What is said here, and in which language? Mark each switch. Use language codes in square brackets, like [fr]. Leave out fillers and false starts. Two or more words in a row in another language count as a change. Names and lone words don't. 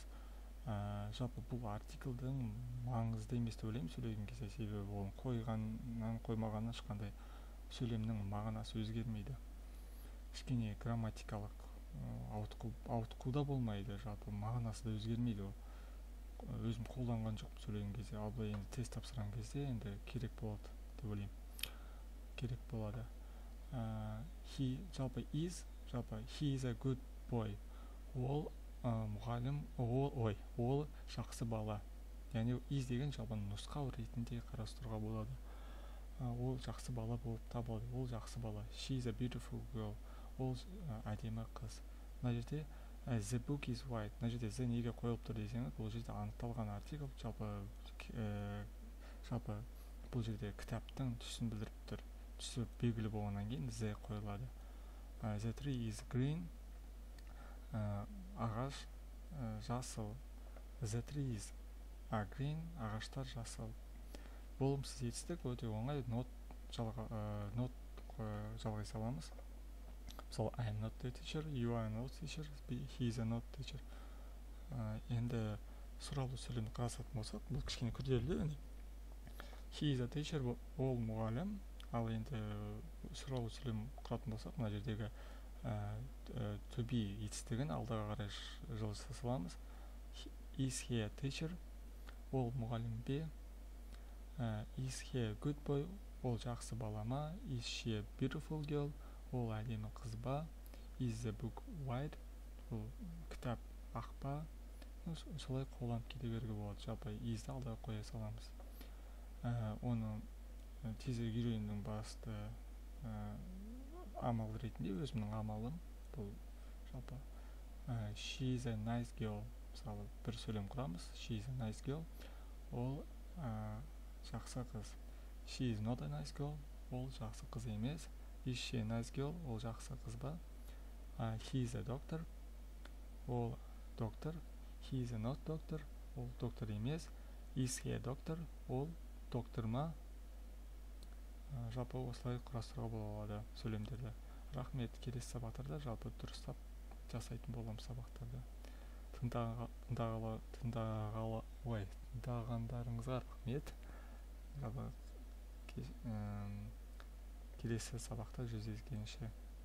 [kk] Жалпы бұл артиклдің маңызды емес деп ойлаймын сөйлеген кезде, себебі оның қойғаннан қоймағаннан ешқандай сөйлемнің мағынасы өзгермейді. Кішкене грамматикалық ауытқуда болмайды, жалпы мағынасы да өзгермейді. Өзім қолданған жоқпын сөйлеген кезде, ал былай енді тест тапсырған кезде енді керек болады деп ойлаймын. Керек болады. [en] He is a good boy. [kk] Ол мұғалім, ол жақсы бала. Яғни is деген жалпы нұсқау ретінде қарастыруға болады. Ол жақсы бала болып табылады. Ол жақсы бала. [en] She is a beautiful girl. [kk] Ол әдемі қыз. Мына жерде [en] the book is white. [kk] Мына жерде the неге қойылып тұр десеңіз, бұл жерде анықталған артикл. Жалпы бұл жерде кітаптың түсін білдіріп тұр. Түсі белгілі болғаннан кейін the қойылады. [en] The tree is green. [kk] Ағаш жасыл. [en] The tree is green. [kk] Ағаштар жасыл. Болымсыз етістік өте оңай. Not жалғай саламыз. Мысалы, [en] I am not a teacher, you are not a teacher, he is a not teacher. [kk] Енді сұраулы сөйлемді қарастыратын болсақ, бұл кішкене күрделі. [en] He is a teacher, [kk] ол мұғалім. Ал енді сұраулы сөйлем құратын болсақ, мына жердегі [en] to be [kk] етістігін алдыға қарай жылжыта саламыз. [en] Is he a teacher? [kk] Ол мұғалім бе? [en] Is he a good boy? [kk] Ол жақсы бала ма? [en] Is she a beautiful girl? [kk] Ол әдемі қыз ба? [en] Is the book white? [kk] Ол кітап ақ па? Солай қолданып кете беруге болады. Жалпы is'ді алдыға қоя саламыз. Оның тезірек үйренудің басты амал ретінде өзімнің амалым бұл жалпы [en] she is a nice girl. [kk] Мысалы, бір сөйлем құрамыз. [en] She is a nice girl. [kk] Ол жақсы қыз. [en] She is not a nice girl. [kk] Ол жақсы қыз емес. [en] Is she a nice girl? [kk] Ол жақсы қыз ба? [en] He is a doctor. [kk] Ол доктор. [en] He is a not doctor. [kk] Ол доктор емес. [en] Is he a doctor? [kk] Ол доктор ма? Жалпы осылай құрастыруға болады сөйлемдерді. Рахмет. Келесі сабақтарда жалпы дұрыстап жасайтын боламын сабақтарды. Тыңдағандарыңызға рахмет. Жалпы келесі сабақта жүздескенше